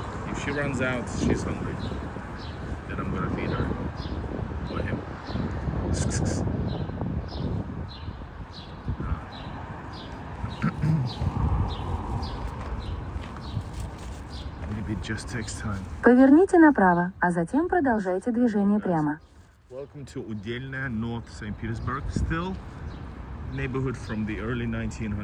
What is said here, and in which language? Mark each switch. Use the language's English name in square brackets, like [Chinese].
[English] If she runs out, she's hungry. Then I'm gonna feed her or him. Maybe it just takes time. [Russian] Поверните направо, а затем продолжайте движение прямо. [English] Welcome to Udelnaya, North St. Petersburg. Still neighborhood from the early 1900s.